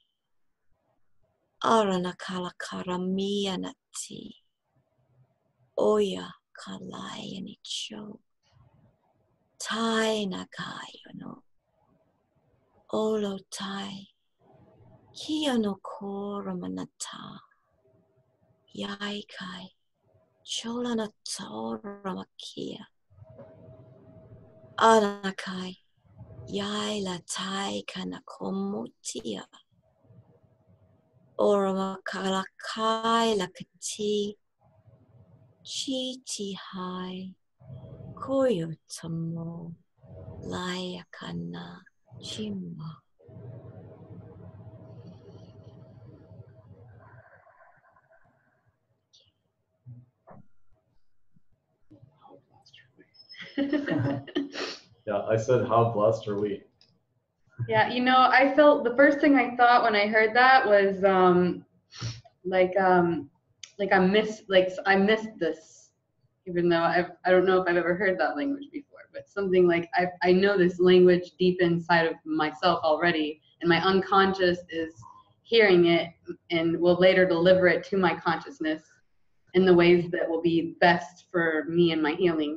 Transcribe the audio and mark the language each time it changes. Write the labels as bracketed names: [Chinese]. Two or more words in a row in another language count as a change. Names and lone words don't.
[English] Aranakala karamia nati. Oya kalaya nicho. Tai nakayo no. Olo tai. Kia no koramanata. Yaikai. Chola na tora makia. Anakai. Yai la tai kana komutia. Oramakala kai la kati. Chiti hai. Koyo tamo. Laia kana. Chima. Yeah, I said, how blessed are we? Yeah, I felt the first thing I thought when I heard that was I missed this, even though I don't know if I've ever heard that language before, but something like I know this language deep inside of myself already, and my unconscious is hearing it and will later deliver it to my consciousness in the ways that will be best for me and my healing.